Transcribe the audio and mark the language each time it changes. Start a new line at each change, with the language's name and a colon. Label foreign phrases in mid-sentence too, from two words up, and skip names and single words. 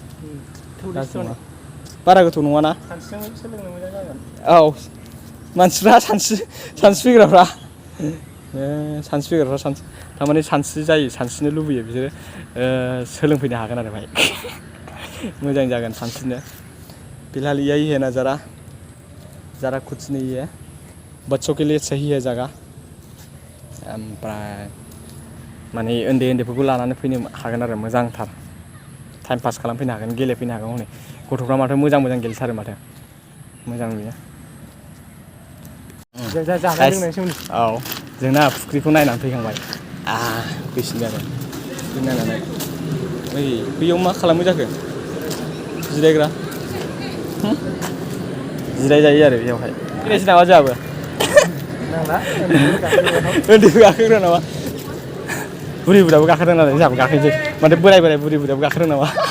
Bodo: बारा गोथौ नङाना सोलोंनो मोजां जागोन औ मानसिफ्रा सानस्रिग्राफ्रा थारमाने सानस्रिनो लुबैयो बिसोरो सोलोंफैनो हागोन आरो भाई मोजां जागोन सानस्रिनो
Hindi: फिलहाल यही है नज़ारा ज़रा कुछ नहीं है बच्चों के लिए सही है जगह
Bodo: ओमफ्राय माने उन्दैफोरखौ लानानै फैनो हागोन आरो मोजांथार
English: time pass
Bodo: खालामफैनो हागोन गेलेफैनो हागोन हनै गथ'फ्रा माथो मोजां गेलेथारो माथो मोजां नुयो औ जोंना फुख्रिखौ नायनानै फैखांबाय फैसिगोन आरो नायनानै ओइ बैयाव मा खालामो जाखो जिरायग्रा जिरायजायो आरो बेयावहाय फैनोसै नामा जोंहाबो उन्दैबो गाखोग्रा नामा बुरिबो गाखोदों नालाय जोंहाबो गाखोनोसै माथो बोराय बुरिबो गाखोदों नामा